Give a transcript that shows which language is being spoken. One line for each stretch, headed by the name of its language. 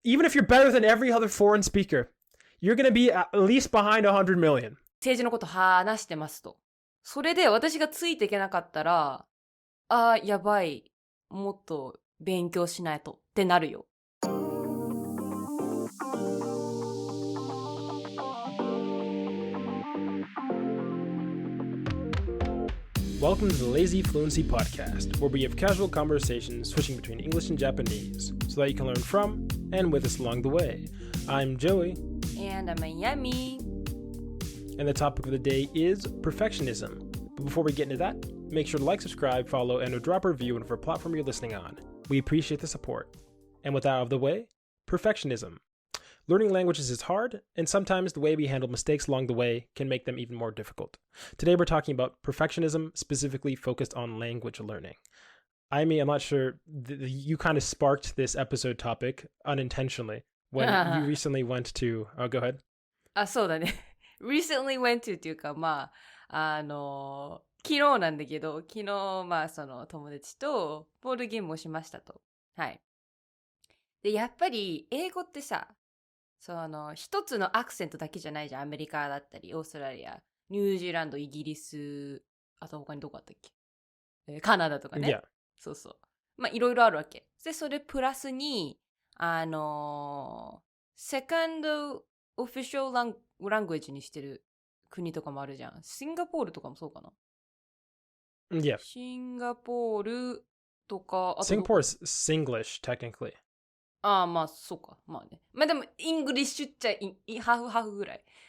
English: even if you're better than every other foreign speaker, you're going to be at least behind 100 million.
Japanese: 政治のこと話してますと。それで私がついていけなかったら、やばい。もっと勉強しないとってなるよ。
English: Welcome to the Lazy Fluency podcast, where we have casual conversations switching between English and Japanese, so that you can learn from and with us along the way. I'm Joey. And I'm Yami. And the topic of the day is perfectionism. But before we get into that, make sure to like, subscribe, follow, and drop a review on whatever platform you're listening on. We appreciate the support. And with that out of the way, perfectionism. Learning languages is hard, and sometimes the way we handle mistakes along the way can make them even more difficult. Today we're talking about perfectionism, specifically focused on language learning. I'm not sure, you kind of sparked this episode topic unintentionally when you recently went to... Oh, go ahead.
Japanese: そうだね。
English: recently went to
Japanese: っていうか、昨日なんだけど、昨日、その友達とボードゲームをしましたと。はい。で、やっぱり英語ってさ、一つのアクセントだけじゃないじゃん。アメリカだったり、オーストラリア、ニュージーランド、イギリス、あと他にどこあったっけ、カナダとかね。
English: Yeah.
Japanese: そうそう。いろいろあるわけ。で、それプラスに、セカンドオフィシャルラングエッジにしてる国とかもあるじゃん。シンガポールとかもそうかな。
English: Yeah.
Japanese: シンガポールとか、あと
English: Singapore is Singlish, technically.
Japanese: そうか。ね。でも、イングリッシュっちゃハーフぐらい。